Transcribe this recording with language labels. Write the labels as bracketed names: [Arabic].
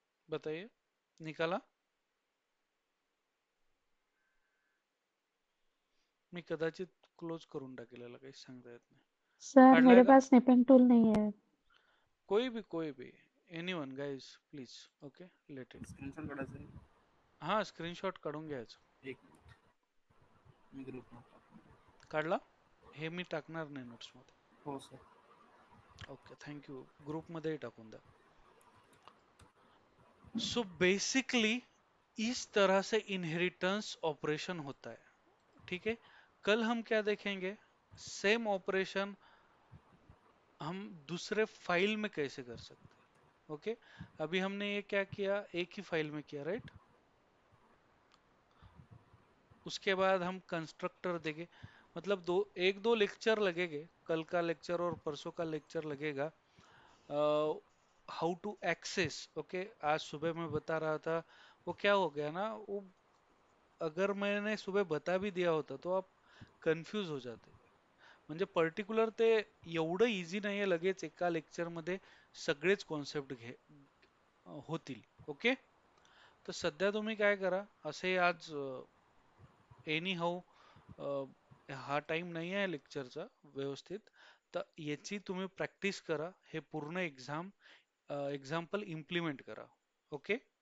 [Hindi] बताइए, निकाला? [Marathi] मी कदाचित क्लोज करून टाकेल, काही सांगता येत नाही। सर काढलाय [Hindi] मेरे [Marathi] का? [Hindi] पास स्निपिंग टूल नहीं है। कोई भी, [English] Anyone guys please, okay, let it. [Marathi] Screenshot काढायचं आहे. हाँ, स्क्रीनशॉट काढून घ्यायचं। एक मिनिट. मी ग्रुपला टाकतो. काढला? हे मी टाकणार नाही नोट्स मध्ये। हो सर. ओके, थँक्यू, ग्रुप मध्येही टाकून द्या। [Hindi] सो बेसिकली इस तरह से इनहेरिटेंस ऑपरेशन होता है, ठीक है? कल हम क्या देखेंगे, सेम ऑपरेशन हम दूसरे फाइल में कैसे कर सकते हैं, ओके? अभी हमने ये क्या किया, एक ही फाइल में किया, राइट? उसके बाद हम कंस्ट्रक्टर देंगे, मतलब एक दो लेक्चर लगेंगे, कल का लेक्चर और परसों का लेक्चर लगेगा [English] how to access, [Hindi] ओके? आज सुबह मैं बता रहा था, वो क्या हो गया ना, वो अगर मैंने सुबह बता भी दिया होता तो आप कन्फ्यूज हो जाते। [Marathi] म्हणजे पर्टिक्युलर ते एवढं इझी नाहीये लगेच एका लेक्चर मध्ये सगळेच कॉन्सेप्ट होतील, ओके? तर सध्या तुम्ही काय करा, असे आज एनी हाऊ हा टाइम नाही आहे लेक्चरचा व्यवस्थित, तर याची तुम्ही प्रॅक्टिस करा, हे पूर्ण एक्झाम्पल इम्प्लिमेंट करा, ओके?